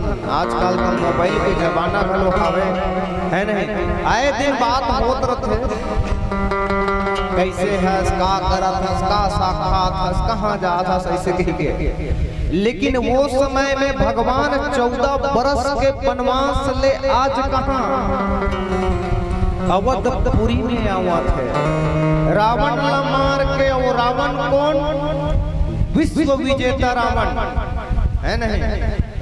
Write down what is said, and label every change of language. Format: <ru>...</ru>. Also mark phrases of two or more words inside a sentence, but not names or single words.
<hne>आजकल का मोबाइल के जमाना भलो हवे है नहीं, आए दिन बात होत रथे कैसे है का करत हस का साक्षात हस कहाँ जात हस ऐसे कही के। लेकिन वो समय में भगवान 14 बरस के वनवास ले आज कहाँ अवधपुरी में आवा थे। रावण ला मार के, वो रावण कौन? विश्व विजेता रावण है नहीं।</hne>